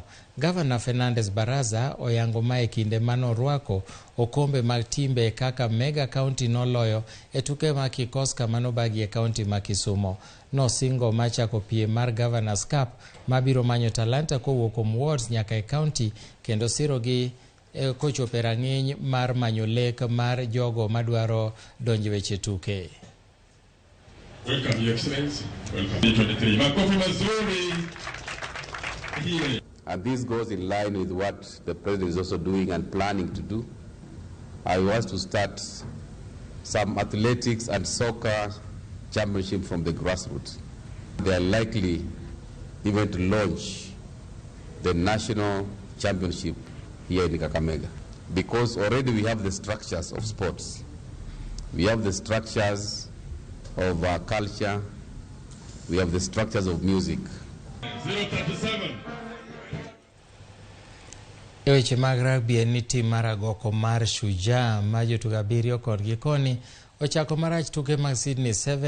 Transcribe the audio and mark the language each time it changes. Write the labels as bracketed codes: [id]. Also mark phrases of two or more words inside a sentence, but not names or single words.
[luo] Governor Fernandez Baraza oyango mae kinde manorwako okombe mag timbe Kakamega County noloyo e tuke ma kikos kamano bagi e kaunti ma Kisumo. No singo machako piem mar Governor's Cup mabiro manyo talanta kowuok kuom wards nyaka e kaunti kendo sirogi kochope rang'iny mar manyo lek mar jogo madwaro donjo weche tuke. [en] Welcome, Your Excellency. Welcome. 2023. [sw] Makofi mazuri. [en] And this goes in line with what the President is also doing and planning to do. I want to start some athletics and soccer championship from the grassroots. They are likely even to launch the national championship here in Kakamega, because already we have the structures of sports. We have the structures of culture. We have the structures of music. 037. [luo] Weche mag rugby en ni tim mar agoko mar Shujaa ma jotugo 7 kod gikoni ochako marach tuke mag Sydney 7